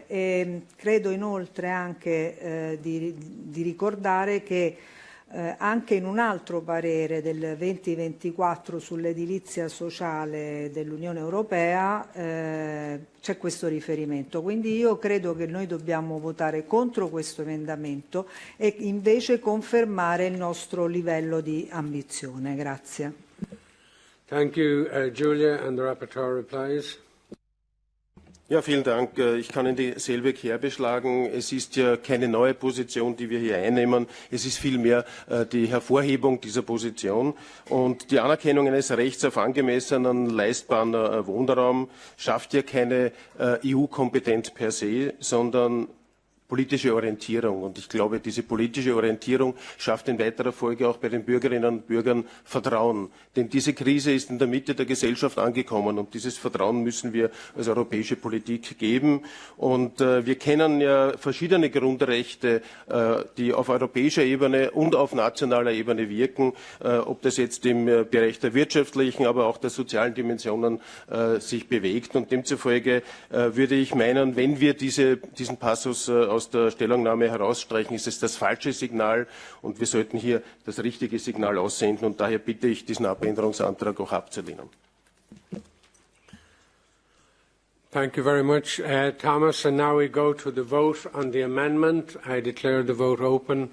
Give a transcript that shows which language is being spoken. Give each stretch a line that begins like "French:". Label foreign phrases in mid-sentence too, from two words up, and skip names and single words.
Italian: E credo inoltre anche di ricordare che Anche in un altro parere del 2024 sull'edilizia sociale dell'Unione Europea c'è questo riferimento. Quindi io credo che noi dobbiamo votare contro questo emendamento e invece confermare il nostro livello di ambizione. Grazie.
English: Thank you, Julia, and the rapporteur replies.
German: Ja, vielen Dank. Ich kann in dieselbe Kerbe schlagen. Es ist ja keine neue Position, die wir hier einnehmen. Es ist vielmehr die Hervorhebung dieser Position. Und die Anerkennung eines Rechts auf angemessenen, leistbaren Wohnraum schafft ja keine EU-Kompetenz
Latin: per se,
German: sondern politische Orientierung. Und ich glaube, diese politische Orientierung schafft in weiterer Folge auch bei den Bürgerinnen und Bürgern Vertrauen. Denn diese Krise ist in der Mitte der Gesellschaft angekommen und dieses Vertrauen müssen wir als europäische Politik geben. Und wir kennen ja verschiedene Grundrechte, die auf europäischer Ebene und auf nationaler Ebene wirken, ob das jetzt im Bereich der wirtschaftlichen, aber auch der sozialen Dimensionen sich bewegt. Und demzufolge würde ich meinen, wenn wir diesen Passus aus der Stellungnahme herausstreichen, ist es das falsche Signal und wir sollten hier das richtige Signal aussenden und daher bitte ich, diesen Abänderungsantrag auch abzulehnen.
English: Thank you very much, Thomas. And now we go to the vote on the amendment. I declare the vote open.